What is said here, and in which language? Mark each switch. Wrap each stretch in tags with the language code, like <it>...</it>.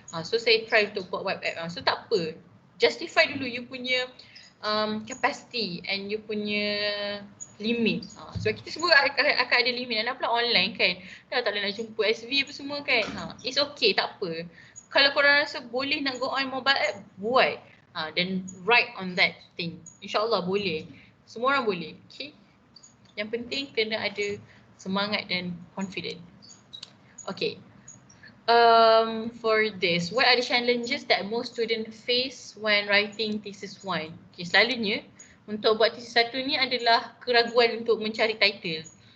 <ms>So saya try untuk buat web app. So tak apa. Justify dulu you punya capacity and you punya limit. Sebab kita semua akan ada limit. Dan pula online kan. Tak boleh nak jumpa SV apa semua kan.</ms> <en>It's okay,</en> <ms>tak apa. Kalau korang rasa boleh nak</ms> <en>go on mobile app,</en> <ms>buat.</ms> <en>Then write on that thing.</en> <ms>InsyaAllah boleh. Semua orang boleh. Okay. Yang penting kena ada semangat dan confident. Okay.</ms> <en>For this, what are the challenges that most students face when writing thesis 1?</en> <ms>Okay, selalunya untuk buat thesis 1 ni adalah keraguan untuk mencari title.</ms>